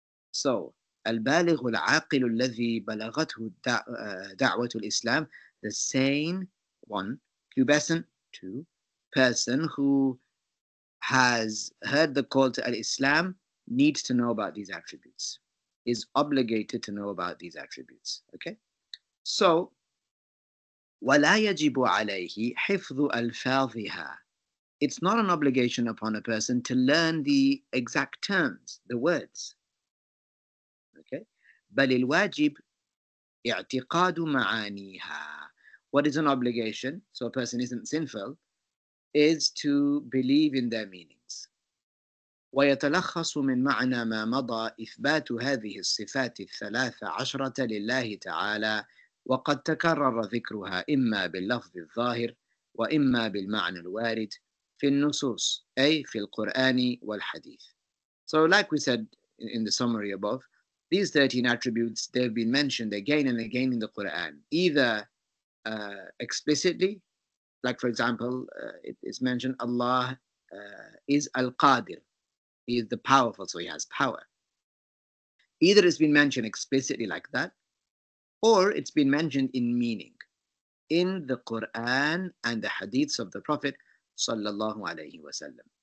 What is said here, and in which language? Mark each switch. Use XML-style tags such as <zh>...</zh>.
<en>So,</en> <ar>البالغ العاقل الذي بلغته دعوة الإسلام,</ar> <en>the sane one, pubescent two, person who has heard the call to al-Islam needs to know about these attributes, is obligated to know about these attributes. Okay?</en> <ar>So, ولا يجب عليه حفظ ألفاظها.</ar> <en>It's not an obligation upon a person to learn the exact terms, the words. Okay?</en> <ar>بل الواجب اعتقاد معانيها.</ar> <en>What is an obligation, so a person isn't sinful, is to believe in their meanings.</en> <ar>ويتلخص من معنى ما مضى إثبات هذه الصفات الثلاث عشرة لله تعالى، وقد تكرر ذكرها إما باللفظ الظاهر وإما بالمعنى الوارد في النصوص، أي في القرآن والحديث.</ar> <en>So like we said in the summary above, these 13 attributes, they've been mentioned again and again in the Quran, either explicitly, like for example, it is mentioned Allah is Al-Qadir. He is the powerful, so he has power. Either it's been mentioned explicitly like that, or it's been mentioned in meaning in the Quran and the hadiths of the Prophet sallallahu alaihi wasallam.</en>